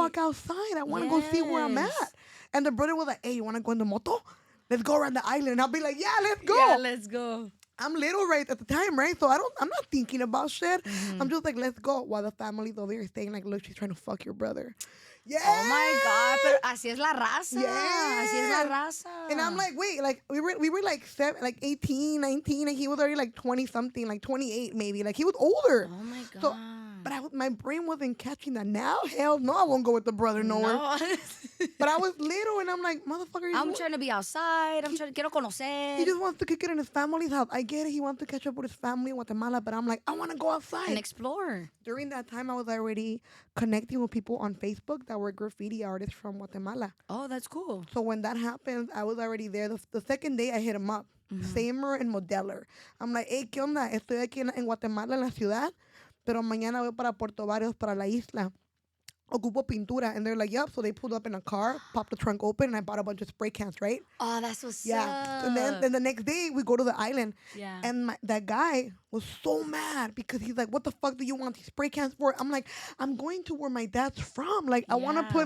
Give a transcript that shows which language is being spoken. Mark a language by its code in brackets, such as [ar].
[en] Exactly. walk outside. I want to go see where I'm Yes. at. And the brother was like, hey, you want to go in the moto? Let's go around the island. And I'll be like, yeah, let's go. Yeah, let's go. I'm little right at the time, right? So I'm not thinking about shit. Mm-hmm. I'm just like, let's go. While the family's over here saying like, look, she's trying to fuck your brother. Yeah. Oh my God, [es] pero así es la raza. [en] Yeah. [es] Así es la raza. [en] And I'm like, wait, like we were like 18, 19, and he was already like 20 something, like 28 maybe. Like he was older. Oh my God. So, but my brain wasn't catching that. Now, hell no, I won't go with the brother nowhere. No. But I was little, and I'm like, motherfucker, I'm trying to be outside. [es] Quiero conocer. [en] he just wants to kick it in his family's house. I get it. He wants to catch up with his family in Guatemala, but I'm like, I want to go outside. and explore. During that time, I was already connecting with people on Facebook that were graffiti artists from Guatemala. Oh, that's cool. So when that happened, I was already there. The second day, I hit him up. Samer and Modeller. I'm like, hey, [es] ¿qué onda? Estoy aquí en Guatemala, en la ciudad, pero mañana voy para Puerto Barrios, para la isla. Ocupo pintura. [en] And they're like, yep. So they pulled up in a car, popped the trunk open, and I bought a bunch of spray cans, right? Oh, that's what's Yeah. up. And then the next day, we go to the island. Yeah. And that guy, was so mad because he's like, "What the fuck do you want these spray cans for?" I'm like, "I'm going to where my dad's from. Like, I want to put